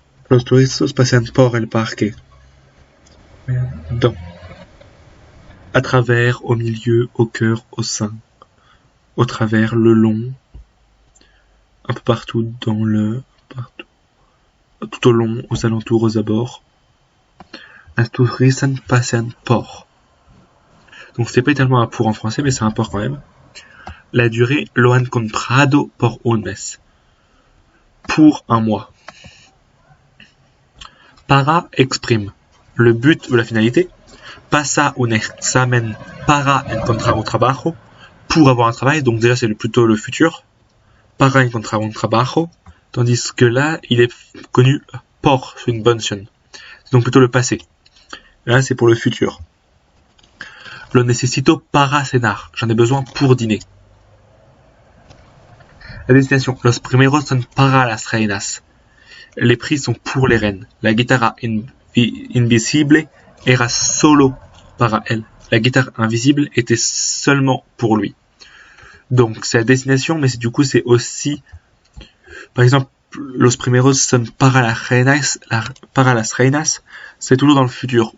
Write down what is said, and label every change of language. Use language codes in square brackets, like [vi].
[es] Los turistas pasean por el parque. [fr] Dans. À travers, au milieu, au cœur, au sein. Au travers, le long. Un peu partout, tout au long, aux alentours, aux abords. [es] Las turistas pasean por. [fr] Donc c'est pas tellement un pour en français, mais c'est un por quand même. La durée, [es] lo han comprado por un mes. [fr] Pour un mois. Para exprime le but ou la finalité. [es] Pasa un examen para encontrar un trabajo. [fr] Pour avoir un travail, donc déjà c'est plutôt le futur. [es] Para encontrar un trabajo. [fr] Tandis que là, il est connu por une bonne chaîne. C'est donc plutôt le passé. Là, c'est pour le futur. [es] Lo necesito para cenar. [fr] J'en ai besoin pour dîner. La destination. [es] Los primeros son para las reinas. [fr] Les prix sont pour les reines. [es] La guitarra invisible era solo para él. [fr] La guitare invisible était seulement pour lui. Donc, c'est la destination, mais c'est aussi, par exemple, [es] los primeros son para las reinas, [fr] c'est toujours dans le futur.